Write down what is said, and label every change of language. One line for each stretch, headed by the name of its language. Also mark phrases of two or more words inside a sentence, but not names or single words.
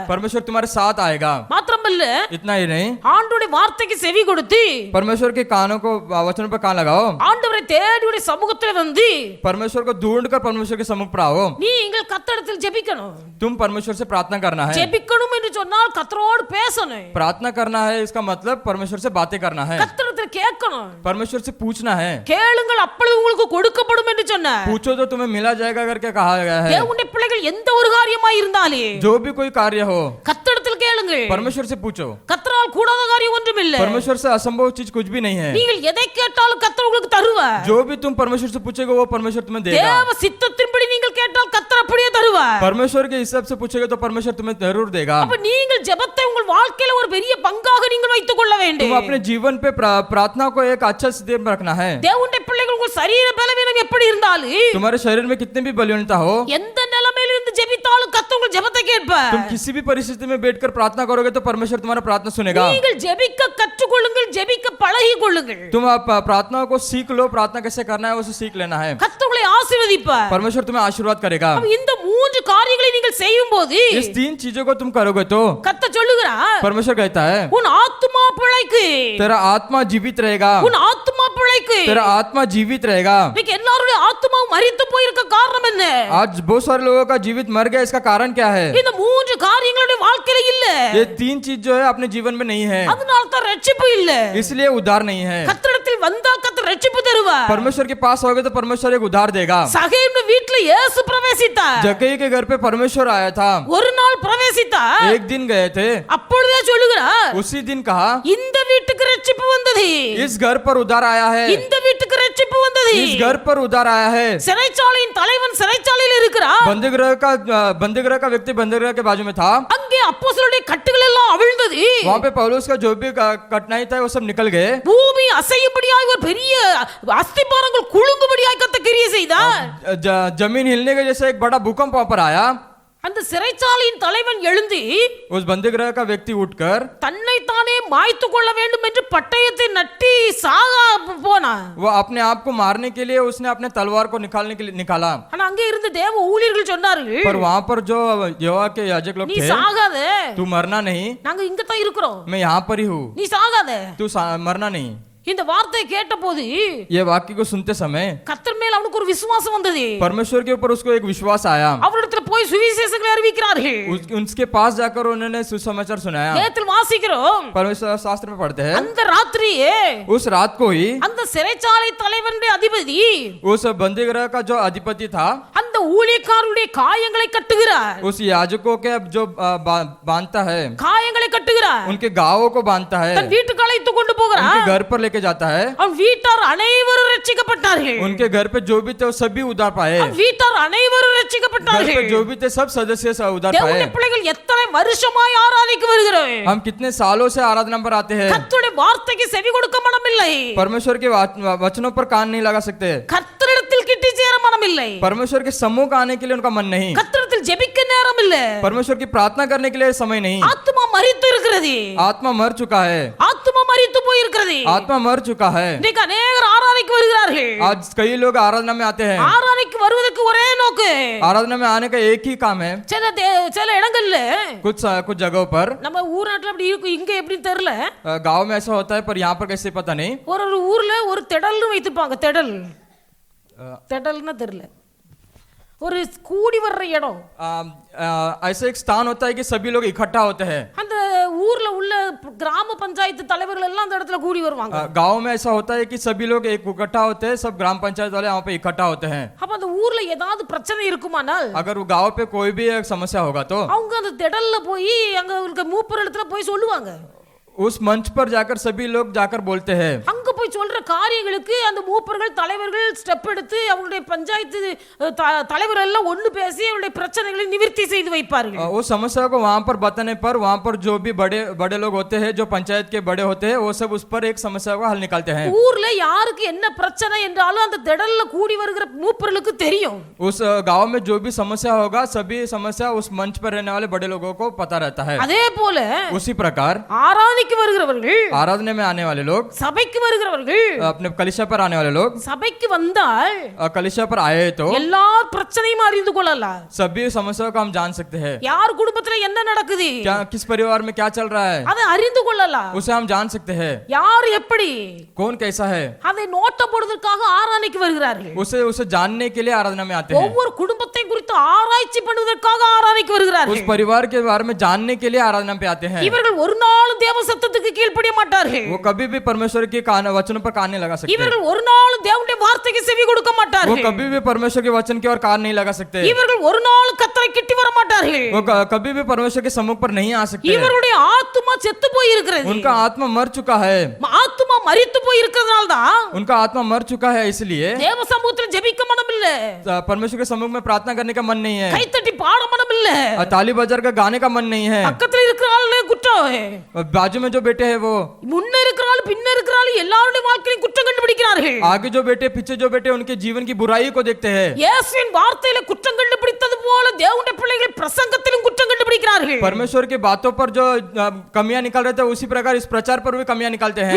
Hindi: परमेश्वर तुम्हारे साथ आएगा.
Tamil: மாத்திரமல்ல,
Hindi: इतना ही नहीं,
Tamil: ஆண்டவருடைய வார்த்தைக்கு செவி கொடுத்து
Hindi: परमेश्वर के कानों को वचनों पर कान लगाओ.
Tamil: ஆண்டவரை தேடியுடைய சமூகத்தில் வந்து
Hindi: परमेश्वर को ढूंढकर परमेश्वर के सम्मुख पर आओ.
Tamil: நீங்கள் கர்த்தரிடத்தில் ஜெபிக்கணும்.
Hindi: तुम परमेश्वर से प्रार्थना करना है.
Tamil: ஜெபிக்கணும் என்று சொன்னால் கர்த்தரோடு பேசணும்.
Hindi: प्रार्थना करना है इसका मतलब परमेश्वर से बातें करना है.
Tamil: கர்த்தரிடத்தில் கேட்கணும்.
Hindi: परमेश्वर से पूछना है.
Tamil: கேளுங்கள் அப்பொழுது உங்களுக்கு கொடுக்கப்படும் என்று சொன்னார்.
Hindi: पूछो तो तुम्हें मिला जाएगा करके कहा गया है.
Tamil: தேவனுடைய பிள்ளைகள் எந்த ஒரு காரியமாய் இருந்தாலே
Hindi: जो भी कोई कार्य हो
Tamil: கர்த்தரிடத்தில் கேளுங்கள்.
Hindi: परमेश्वर से पूछो.
Tamil: கர்த்தரால் கூடாத காரியம் ஒன்றும் இல்லை.
Hindi: परमेश्वर से असंभव चीज कुछ भी नहीं है.
Tamil: நீங்கள் எதை கேட்டாலும் கர்த்தர் உங்களுக்கு தருவார்.
Hindi: जो भी तुम परमेश्वर से पूछेगे वो परमेश्वर तुम्हें देगा.
Tamil: தேவ சித்தத்தின்படி நீங்கள் கேட்டால் கர்த்தர் அப்படியே தருவார்.
Hindi: परमेश्वर के हिसाब से पूछेगे तो परमेश्वर तुम्हें जरूर देगा.
Tamil: அப்ப நீங்கள் ஜெபத்தை உங்கள் வாழ்க்கையில ஒரு பெரிய பங்காக நீங்கள் வைத்துக் கொள்ள வேண்டும்.
Hindi: तुम अपने जीवन पे प्रार्थना को एक अच्छा स्थिति में रखना है.
Tamil: தேவனுடைய பிள்ளைகள் உங்கள் சரீர பலவீனம் எப்படி இருந்தாலும்
Hindi: तुम्हारे शरीर में कितनी भी बलहीनता हो,
Tamil: எந்த நிலைமையில இருந்து ஜெபித்தாலும் கர்த்தர் உங்கள் ஜெபத்தை கேட்பார்.
Hindi: तुम किसी भी परिस्थिति में बैठकर प्रार्थना करोगे तो परमेश्वर तुम्हारा प्रार्थना सुनेगा.
Tamil: நீங்கள் ஜெபிக்க கற்றுக்கொள்ளுங்கள், ஜெபிக்க பழகிக் கொள்ளுங்கள்.
Hindi: तुम प्रार्थना को सीख लो. प्रार्थना कैसे करना है उसे सीख लेना है.
Tamil: கர்த்தர் உங்களை ஆசீர்வதிப்பார்.
Hindi: परमेश्वर तुम्हें आशीर्वाद करेगा.
Tamil: அப்ப இந்த மூன்று காரியங்களை நீங்கள் செய்யும்போது
Hindi: इस तीन चीजों को तुम करोगे तो
Tamil: கர்த்தர் சொல்லுகிறார்,
Hindi: परमेश्वर कहता है
Tamil: உன் ஆத்துமா பிழைக்கு,
Hindi: तेरा आत्मा जीवित रहेगा.
Tamil: உன் ஆத்துமா பிழைக்கு.
Hindi: तेरा आत्मा जीवित रहेगा.
Tamil: இன்னைக்கு எல்லாருடைய ஆத்துமாவும் மரித்து போயிருக்க காரணம் என்ன?
Hindi: आज बहुत सारे लोगों का जीवित मर गया. इसका कारण क्या है?
Tamil: இந்த மூன்று காரியங்களுடைய வாழ்க்கையில இல்ல.
Hindi: ये तीन चीज जो है अपने जीवन में नहीं है,
Tamil: அதனால தான் ரட்சிப்பு இல்ல.
Hindi: इसलिए उद्धार नहीं है.
Tamil: கர்த்தரிடத்தில் வந்தால் கர்த்தர் ரட்சிப்பு தருவார்.
Hindi: परमेश्वर के पास आओगे तो परमेश्वर एक उद्धार देगा.
Tamil: சகேயுடைய வீட்ல இயேசு பிரவேசித்தார்.
Hindi: जक्कई के घर पे परमेश्वर आया था.
Tamil: ஒரு நாள் பிரவேசித்தார்.
Hindi: एक दिन गए थे.
Tamil: அப்பொழுதே சொல்லுகிறார்,
Hindi: उसी दिन कहा
Tamil: இந்த வீட்டுக்கு ரட்சிப்பு வந்தது,
Hindi: इस घर पर उद्धार आया है.
Tamil: இந்த வீட்டுக்கு ரட்சிப்பு வந்தது.
Hindi: इस घर पर उद्धार आया है.
Tamil: சிறைச்சாலையின் தலைவன் சிறைச்சாலையில் இருக்கிறார்.
Hindi: बंदीगृह का व्यक्ति बंदीगृह के बाजू में था.
Tamil: அங்கே அப்போஸ்தலருடைய கட்டுகள் எல்லாம் அவிழ்ந்தது.
Hindi: वहाँ पे पौलुस का जो भी कठिनाई था वो सब निकल गए.
Tamil: பூமி அசையும்படியாய் ஒரு பெரிய அஸ்திபாரங்கள் குலுங்கும்படியாய் கர்த்தர் கிரியை செய்தார்.
Hindi: जमीन हिलने के जैसे एक बड़ा भूकंप वहाँ पर आया.
Tamil: அந்த சிறைச்சாலையின் தலைவன் எழுந்து
Hindi: उस बंदीगृह का व्यक्ति उठकर
Tamil: தன்னை தானே மாய்த்து கொள்ள வேண்டும் என்று பட்டயத்தை நட்டி சாக போனான்.
Hindi: वो अपने आप को मारने के लिए उसने अपने तलवार को निकालने के लिए निकाला.
Tamil: ஆனா அங்கே இருந்த தேவ ஊழியர்கள் சொன்னார்கள்,
Hindi: पर वहाँ पर जो यहोवा के याजक लोग
Tamil: நீ
Hindi: थे,
Tamil: சாகாத,
Hindi: तू मरना नहीं,
Tamil: நாங்க இங்க தான் இருக்கிறோம்,
Hindi: मैं यहाँ पर ही हूँ,
Tamil: நீ சாகாத.
Hindi: तू मरना नहीं.
Tamil: இந்த வார்த்தையை கேட்டபோது
Hindi: ये वाक्य को सुनते समय
Tamil: கர்த்தர் மேல் அவனுக்கு ஒரு விசுவாசம் வந்தது.
Hindi: परमेश्वर के ऊपर उसको एक विश्वास आया.
Tamil: அவரிடத்துல போய் சுவிசேஷங்களை அறிவிக்கிறார்கள்.
Hindi: उसके पास जाकर उन्होंने सुसमाचार सुनाया.
Tamil: வேதத்தில் வாசிக்கிறோம்,
Hindi: परमेश्वर शास्त्र में पढ़ते हैं,
Tamil: அந்த ராத்திரியே
Hindi: उस रात को ही
Tamil: அந்த சிறைச்சாலை தலைவனுடைய அதிபதி
Hindi: उस बंदीगृह का जो अधिपति था
Tamil: அந்த ஊழியக்காரருடைய காயங்களை கட்டுகிறார்.
Hindi: उस याजकों के जो बांधता है,
Tamil: காயங்களை கட்டுகிறார்.
Hindi: उनके गांवों को बांधता है,
Tamil: தன் வீட்டுக்கு அழைத்து கொண்டு போகிறார்.
Hindi: उनके घर पर लेके जाता है.
Tamil: அவன் வீட்டார் அனைவரும் ரட்சிக்கப்பட்டார்கள்.
Hindi: उनके घर पे जो भी थे वो सभी उद्धार पाए.
Tamil: அவன் வீட்டார் அனைவரும்
Hindi: घर पे
Tamil: ரட்சிக்கப்பட்டார்கள்.
Hindi: जो भी थे सब सदस्य उद्धार
Tamil: தேவனுடைய
Hindi: पाए.
Tamil: பிள்ளைகள் எத்தனை வருஷமாய் ஆராதிக்க வருகிறோம்.
Hindi: हम कितने सालों से आराधना पर आते हैं.
Tamil: கர்த்தருடைய வார்த்தைக்கு செவி கொடுக்க மனமில்லை.
Hindi: परमेश्वर के वचनों पर कान नहीं लगा सकते.
Tamil: கர்த்தரிடத்தில் கிட்டி சேர மனமில்லை.
Hindi: परमेश्वर के सम्मुख आने के लिए उनका मन नहीं.
Tamil: கர்த்தரிடத்தில் ஜெபிக்க நேரம் இல்லை.
Hindi: परमेश्वर की प्रार्थना करने के लिए समय नहीं.
Tamil: ஆத்துமா மரித்து இருக்கிறது.
Hindi: आत्मा मर चुका है.
Tamil: ஆத்துமா மரித்து போயிருக்கிறது.
Hindi: आत्मा मर चुका है.
Tamil: இன்னைக்கு अनेक ஆராதிக்க வருகிறார்கள்.
Hindi: आज कई लोग आराधना में आते हैं.
Tamil: ஆராதிக்க வருவதற்கு ஒரே நோக்கு,
Hindi: आराधना में आने का एक ही काम है.
Tamil: சில இடங்கள்ல
Hindi: कुछ जगहों पर
Tamil: நம்ம ஊர் நாட்டுல அப்படி இருக்கு, இங்க எப்படின்னு தெரியல,
Hindi: गांव में ऐसा होता है पर यहाँ पर कैसे पता नहीं.
Tamil: ஒரு ஊர்ல ஒரு திடல்னு வைத்திருப்பாங்க. திடல்னா தெரியல, ஒரு கூடி வர்ற இடம்.
Hindi: ऐसा एक स्थान होता है कि सभी लोग इकट्ठा होते हैं.
Tamil: அந்த ஊர்ல உள்ள கிராம பஞ்சாயத்து தலைவர்கள் எல்லாம் அந்த இடத்துல கூடி வருவாங்க.
Hindi: गांव में ऐसा होता है कि सभी लोग एक इकट्ठा होते हैं. सब ग्राम पंचायत वाले वहाँ पे इकट्ठा होते हैं.
Tamil: அப்ப அந்த ஊர்ல ஏதாவது பிரச்சனை இருக்குமானால்
Hindi: अगर वो गांव पे कोई भी एक समस्या होगा तो
Tamil: அவங்க அந்த திடல்ல போய் அங்க இருக்க மூப்பர் இடத்துல போய் சொல்லுவாங்க.
Hindi: उस मंच पर जाकर सभी लोग जाकर बोलते हैं.
Tamil: அங்க போய் சொல்ற காரியங்களுக்கு அந்த மூப்பர்கள் தலைவர்கள் ஸ்டெப் எடுத்து அவங்களுடைய பஞ்சாயத்து தலைவர்கள் எல்லாம் ஒண்ணு பேசி அவங்களுடைய பிரச்சனைகளை நிவர்த்தி செய்து வைப்பார்கள்.
Hindi: उस समस्या को वहाँ पर बताने पर वहाँ पर जो भी बड़े लोग होते हैं, जो पंचायत के बड़े होते हैं, वो सब उस पर एक समस्या को हल निकालते हैं.
Tamil: ஊர்ல யாருக்கு என்ன பிரச்சனை என்றாலும் அந்த திடல்ல கூடி வருகிற மூப்பர்களுக்கு தெரியும்.
Hindi: उस गांव में जो भी समस्या होगा सभी समस्या उस मंच पर रहने वाले बड़े लोगों को पता रहता है.
Tamil: அதே போல
Hindi: उसी प्रकार
Tamil: ஆராதிக்க வருகிறவர்கள்,
Hindi: आराधना में आने वाले लोग,
Tamil: சபைக்கு வருகிற வருகிறவர்கள்
Hindi: अपने कलीसिया पर आने वाले लोग
Tamil: சபைக்கு வந்தால்
Hindi: कलीसिया पर आए तो
Tamil: எல்லா பிரச்சனையும் அறிந்து கொள்ளலாம்.
Hindi: सभी समस्याओं को हम जान सकते हैं.
Tamil: யார் குடும்பத்துல என்ன நடக்குது
Hindi: क्या किस परिवार में क्या चल रहा है
Tamil: அதை அறிந்து கொள்ளலாம்.
Hindi: उसे हम जान सकते हैं.
Tamil: யார் எப்படி
Hindi: कौन कैसा है
Tamil: அதை நோட்ட போடுவதற்காக ஆராதனைக்கு வருகிறார்கள்.
Hindi: उसे उसे जानने के लिए आराधना में आते हैं.
Tamil: ஒவ்வொரு குடும்பத்தை குறித்து ஆராய்ச்சி பண்ணுவதற்காக ஆராதனைக்கு
Hindi: उस
Tamil: வருகிறார்கள்.
Hindi: परिवार के बारे में जानने के लिए आराधना पे आते हैं.
Tamil: இவர்கள் ஒரு நாளும் தேவ சத்தத்துக்கு கீழ்ப்படிய மாட்டார்கள்.
Hindi: वो कभी भी परमेश्वर के वचनों पर कान नहीं लगा सकते.
Tamil: இவர்கள் ஒரு நாளும் தேவனுடைய வார்த்தைக்கு செவி கொடுக்க
Hindi: वो
Tamil: மாட்டார்கள்.
Hindi: कभी भी परमेश्वर के वचन की ओर कान नहीं लगा सकते.
Tamil: இவர்கள் ஒரு நாளும் கர்த்தரை கிட்டி வர மாட்டார்கள்.
Hindi: वो कभी भी परमेश्वर के सम्मुख पर नहीं आ सकते.
Tamil: இவர்களுடைய ஆத்துமா செத்து போய் இருக்கிறது.
Hindi: उनका आत्मा मर चुका है.
Tamil: ஆத்துமா மரித்து போய் இருக்கிறதுனால தான்
Hindi: उनका आत्मा मर चुका है, इसलिए
Tamil: தேவ சமூகத்தில் ஜெபிக்க மனம் இல்ல,
Hindi: परमेश्वर के सम्मुख में प्रार्थना करने का मन नहीं है,
Tamil: கைத்தட்டி பாட மனம் இல்ல,
Hindi: ताली बजार का गाने का मन नहीं है.
Tamil: பக்கத்துல இருக்கிற ஆளே குற்றம்,
Hindi: बाजू में जो बेटे हैं वो,
Tamil: முன்ன இருக்கிற ஆள் பின்ன இருக்கிற ஆள் எல்லாருடைய வாழ்க்கையிலும் குற்றம் கண்டுபிடிக்கிறார்கள்.
Hindi: आगे जो बेटे पीछे जो बेटे उनके जीवन की बुराई को देखते हैं.
Tamil: இயேசுவின் வார்த்தையில குற்றம் கண்டுபிடித்தது போல தேவனுடைய பிள்ளைகள் பிரசங்கத்திலும் குற்றம் கண்டுபிடிக்கிறார்கள்.
Hindi: परमेश्वर की बातों पर जो कमियां निकाल रहे थे उसी प्रकार इस प्रचार पर भी कमियां निकालते हैं.